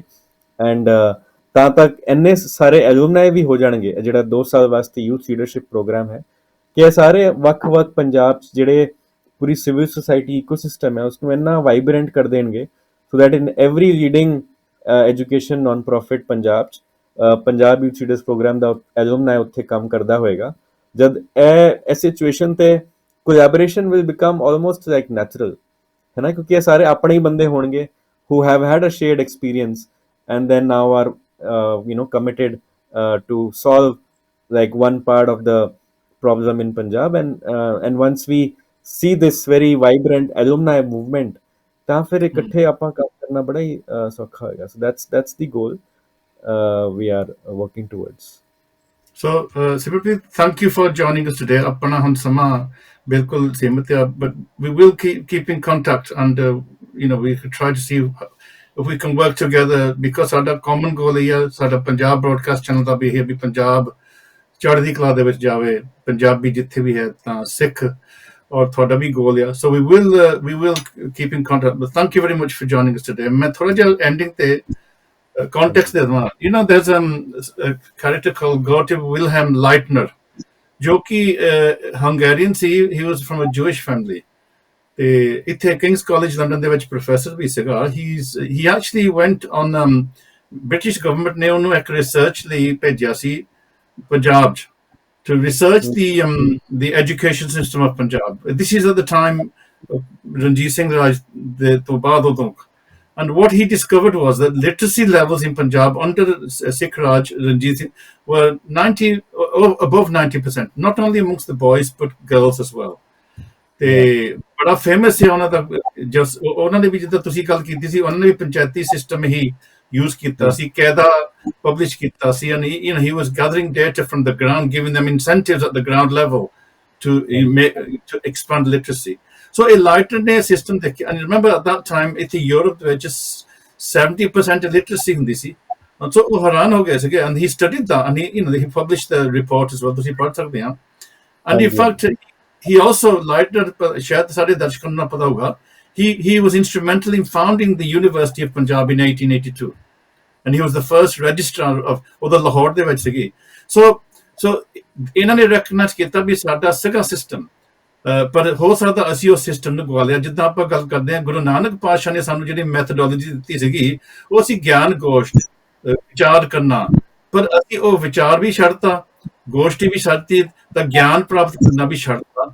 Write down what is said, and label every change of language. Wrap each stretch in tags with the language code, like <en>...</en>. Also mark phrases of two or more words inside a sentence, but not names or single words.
<pa>ਐਂਡ ਤਾਂ ਤੱਕ ਇੰਨੇ ਸਾਰੇ ਐਲੂਮਨਾਈ ਵੀ ਹੋ ਜਾਣਗੇ, ਜਿਹੜਾ 2 ਸਾਲ ਵਾਸਤੇ</pa> <en>youth leadership program</en> <pa>ਹੈ, ਕਿ ਇਹ ਸਾਰੇ ਵੱਖ-ਵੱਖ ਪੰਜਾਬ 'ਚ ਜਿਹੜੇ ਪੂਰੀ</pa> <en>civil society ecosystem</en> <pa>ਹੈ ਉਸਨੂੰ ਇੰਨਾ ਵਾਈਬ੍ਰੈਂਟ ਕਰ ਦੇਣਗੇ,</pa> <en>so that in every leading education non profit</en> <pa>ਪੰਜਾਬ 'ਚ ਪੰਜਾਬ ਯੂਥ ਲੀਡਰਸ ਪ੍ਰੋਗਰਾਮ ਦਾ ਐਲੂਮਨਾਈ ਉੱਥੇ ਕੰਮ ਕਰਦਾ ਹੋਏਗਾ। ਜਦ ਇਹ ਸਿਚੁਏਸ਼ਨ ਤੇ</pa> <en>collaboration will become almost like natural,</en> <pa>ਹੈ ਨਾ, ਕਿਉਂਕਿ ਇਹ ਸਾਰੇ ਆਪਣੇ ਹੀ ਬੰਦੇ ਹੋਣਗੇ</pa> <en>who have had a shared experience and then now are committed to solve like one part of the problem in Punjab, and once we see this very vibrant alumni movement</en> <pa>ਤਾਂ ਫਿਰ ਇਕੱਠੇ ਆਪਾਂ ਕੰਮ ਕਰਨਾ ਬੜਾ ਹੀ ਸੌਖਾ ਹੋਏਗਾ।</pa> <en>so that's the goal we are working towards। So, Simranpreet, thank you for joining us today.</en> <pa>ਆਪਣਾ ਹੁਣ ਸਮਾਂ ਬਿਲਕੁਲ ਸੀਮਿਤ ਹੈ,</pa> <en>but we will keep in contact, and we could try to see if we can work together, because</en> <pa>ਸਾਡਾ</pa> <en>common goal</en> <pa>ਇਹ ਹੈ, ਸਾਡਾ ਪੰਜਾਬ</pa> <en>broadcast channel</en> <pa>ਦਾ ਵੀ ਇਹ ਵੀ ਪੰਜਾਬ ਚੜ੍ਹਦੀ ਕਲਾ ਦੇ ਵਿੱਚ ਜਾਵੇ, ਪੰਜਾਬੀ ਜਿੱਥੇ ਵੀ ਹੈ ਤਾਂ ਸਿੱਖ, ਔਰ ਤੁਹਾਡਾ ਵੀ ਗੋਲ ਆ।</pa> <en>So we will keep in contact, but thank you very much for joining us today।</en> <pa>ਮੈਂ ਥੋੜਾ ਜਿਹਾ ending ਤੇ context ਦੇ ਦਵਾਂ।</pa> <en>there's a character called Gottlieb Wilhelm Leitner,</en> <pa>ਜੋ ਕਿ ਹੰਗੇਰੀਅਨ ਸੀ।</pa> <en>he was from a Jewish family,</en> <pa>ਤੇ ਇੱਥੇ ਕਿੰਗਸ ਕਾਲਜ ਲੰਡਨ ਦੇ ਵਿੱਚ ਪ੍ਰੋਫੈਸਰ ਵੀ ਸੀਗਾ।</pa> <en>he actually went on British government</en> <pa>ਨੇ ਉਹਨੂੰ ਇੱਕ ਰਿਸਰਚ ਲਈ ਭੇਜਿਆ ਸੀ ਪੰਜਾਬ 'ਚ,</pa> <en>to research the education system of Punjab. This is at the time of Ranjit Singh Raj</en> <pa>ਤੋਂ ਬਾਅਦ ਉਦੋਂ।</pa> <en>And what he discovered was that literacy levels in Punjab under Sikh Raj Ranjit Singh were above 90%, not only amongst the boys but girls as well.</en> <pa>ਤੇ ਬੜਾ ਫੇਮਸ ਹੈ ਉਹਨਾਂ ਦਾ। ਉਹਨਾਂ ਨੇ ਵੀ ਜਿੱਦਾਂ ਤੁਸੀਂ ਗੱਲ ਕੀਤੀ ਸੀ, ਉਹਨਾਂ ਨੇ ਵੀ ਪੰਚਾਇਤੀ ਸਿਸਟਮ ਹੀ ਯੂਜ਼ ਕੀਤਾ ਸੀ, ਕਾਇਦਾ ਪਬਲਿਸ਼ ਕੀਤਾ ਸੀ,</pa> <en>and he was gathering data from the ground, giving them incentives at the ground level to expand literacy. So a lighter</en> <pa>ਨੇ ਸਿਸਟਮ ਦੇਖਿਆ,</pa> <en>and remember at that time</en> <pa>ਇੱਥੇ ਯੂਰਪ ਵਿੱਚ 70% illiteracy ਹੁੰਦੀ ਸੀ। so ਉਹ ਹੈਰਾਨ ਹੋ ਗਏ ਸੀਗੇ,</pa> <en>and he studied that, and he published the report as well,</en> <pa>ਤੁਸੀਂ ਪੜ੍ਹ ਸਕਦੇ ਆ।</pa> <en>and in fact he also later,</en> <pa>ਸ਼ਾਇਦ ਸਾਡੇ ਦਰਸ਼ਕਾਂ ਨੂੰ ਨਾ ਪਤਾ ਹੋਊਗਾ,</pa> <en>he was instrumental in founding the University of Punjab in 1882, and he was the first registrar of</en> <pa>ਉਹਦਾ ਲਾਹੌਰ ਦੇ ਵਿੱਚ ਸੀਗੀ। ਸੋ ਇਹਨਾਂ ਨੇ ਰੈਕਗਨਾਈਜ਼ ਕੀਤਾ ਵੀ ਸਾਡਾ ਸੀਗਾ ਸਿਸਟਮ, ਪਰ ਹੋ ਸਕਦਾ ਅਸੀਂ ਉਸ ਸਿਸਟਮ ਨੂੰ ਗਵਾ ਲਿਆ। ਜਿੱਦਾਂ ਆਪਾਂ ਗੱਲ ਕਰਦੇ ਹਾਂ, ਗੁਰੂ ਨਾਨਕ ਪਾਤਸ਼ਾਹ ਨੇ ਸਾਨੂੰ ਜਿਹੜੀ ਮੈਥਡੋਲੋਜੀ ਦਿੱਤੀ ਸੀਗੀ, ਉਹ ਸੀ ਗਿਆਨ ਗੋਸ਼ਟ, ਵਿਚਾਰ ਕਰਨਾ, ਪਰ ਅਸੀਂ ਉਹ ਵਿਚਾਰ ਵੀ ਛੱਡਤਾ, ਗੋਸ਼ਟੀ ਵੀ ਛੱਡਤੀ, ਤਾਂ ਗਿਆਨ ਪ੍ਰਾਪਤ ਕਰਨਾ ਵੀ ਛੱਡਤਾ।</pa>